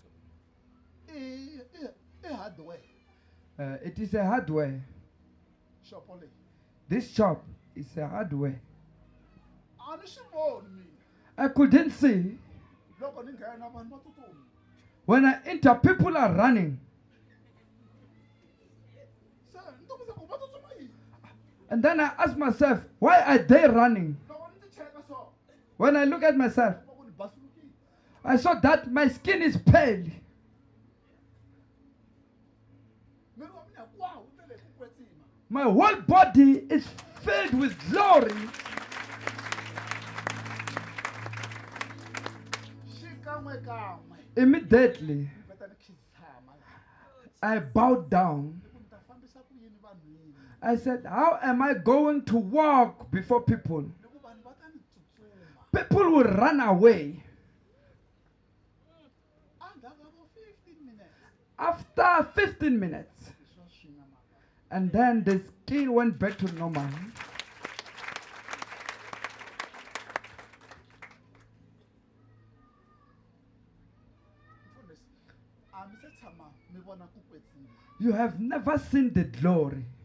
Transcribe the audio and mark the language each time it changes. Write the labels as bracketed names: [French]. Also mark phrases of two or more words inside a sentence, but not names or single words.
[English] I hardware It is a hardware. [Tsonga] shop leyi. [English] This shop is a hardware. [Tsonga] A ni swi voni mina. [English] I couldn't see. [Tsonga] Loko ni nghena vanhu va tsutsuma. [English] When I enter, people are running. [Tsonga] Se ni tokisa ku va tsutsuma yini. [English] And then I ask myself, why are they running? [Tsonga] Loko ni ti cheka so. [English] When I look at myself, [Tsonga] Va ku ni basulukile. [English] I saw that my skin is pale. [Tsonga] Miri wa mina hinkwawo wu tele hi ku kwetsima. [English] My whole body is filled with glory. [Tsonga] Xikan'we kan'we. [English] Immediately, [Tsonga] Ni vheta ni khizama. [English] I bowed down. [Tsonga] Ni ku ni ta fambisa ku yini vanhwini. [English] I said, how am I going to walk before people? [Tsonga] Ni ku vanhu va ta ni tsutsuma. [English] People will run away. After 15 minutes, and then the skin went back to normal. You have never seen the glory.